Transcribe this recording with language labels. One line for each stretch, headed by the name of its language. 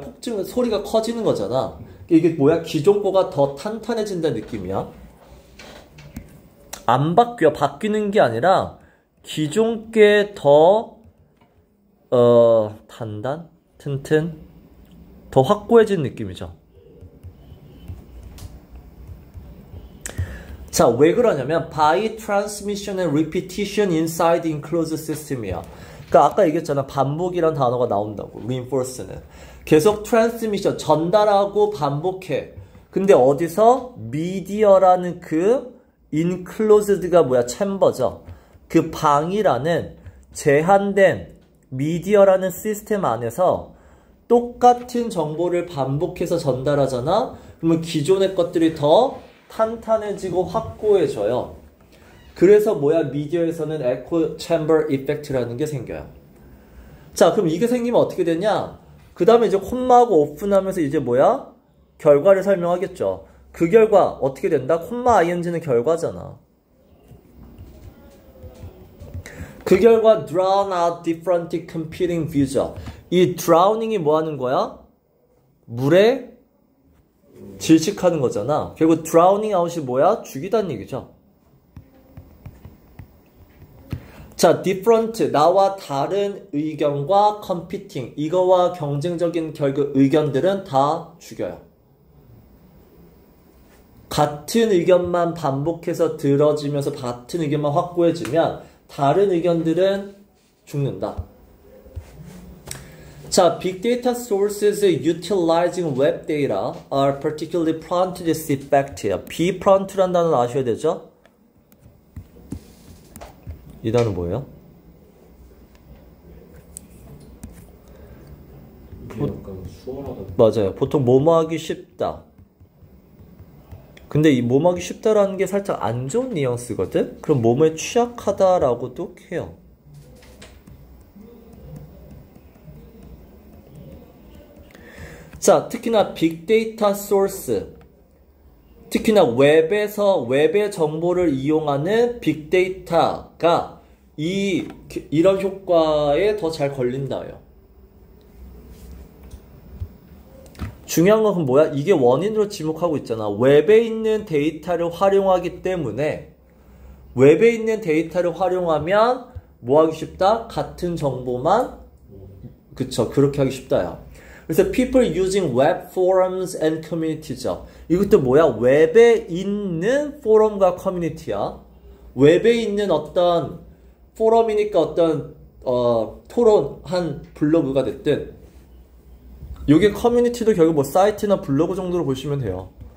Korean: 폭증, 소리가 커지는 거잖아. 이게 뭐야? 기존 거가 더 탄탄해진다는 느낌이야. 안 바뀌어. 바뀌는 게 아니라 기존 게 더 단단? 튼튼? 더 확고해진 느낌이죠. 자, 왜 그러냐면
English: by transmission and repetition inside enclosed system이야.
Korean: 그러니까 아까 얘기했잖아. 반복이란 단어가 나온다고. reinforce는. 계속 transmission, 전달하고 반복해. 근데 어디서? media라는 그 enclosed가 뭐야? 챔버죠. 그 방이라는 제한된 media라는 시스템 안에서 똑같은 정보를 반복해서 전달하잖아? 그러면 기존의 것들이 더 탄탄해지고 확고해져요. 그래서 뭐야? 미디어에서는 에코 챔버 이펙트라는 게 생겨요. 자, 그럼 이게 생기면 어떻게 되냐? 그 다음에 이제 콤마하고 오픈하면서 이제 뭐야? 결과를 설명하겠죠. 그 결과 어떻게 된다? 콤마 ing는 결과잖아. 그 결과
English: drown out different competing views죠.
Korean: 이 drowning이 뭐 하는 거야? 물에 질식하는 거잖아. 결국 drowning out이 뭐야? 죽이다는 얘기죠. 자, different, 나와 다른 의견과 competing, 이거와 경쟁적인 결국 의견들은 다 죽여요. 같은 의견만 반복해서 들어지면서 같은 의견만 확고해지면 다른 의견들은 죽는다.
English: 자, big data sources utilizing web data are particularly prone to this effect.
Korean: be prone to라는 단어는 아셔야 되죠? 이 단어 뭐예요? 이게 약간 수월하다. 맞아요. 보통 뭐뭐 하기 쉽다. 근데 이 뭐뭐 하기 쉽다라는 게 살짝 안 좋은 뉘앙스거든? 그럼 뭐뭐에 취약하다라고도 해요. 자, 특히나 빅데이터 소스, 특히나 웹의 정보를 이용하는 빅데이터가 이런 효과에 더 잘 걸린다요. 중요한 건 뭐야? 이게 원인으로 지목하고 있잖아. 웹에 있는 데이터를 활용하기 때문에 웹에 있는 데이터를 활용하면 뭐 하기 쉽다? 같은 정보만 그쵸, 그렇게 하기 쉽다요. 그래서
English: people using web forums and communities죠.
Korean: 이것도 뭐야? 웹에 있는 포럼과 커뮤니티야. 웹에 있는 어떤 포럼이니까 어떤 토론한 블로그가 됐든 요게 커뮤니티도 결국 뭐 사이트나 블로그 정도로 보시면 돼요.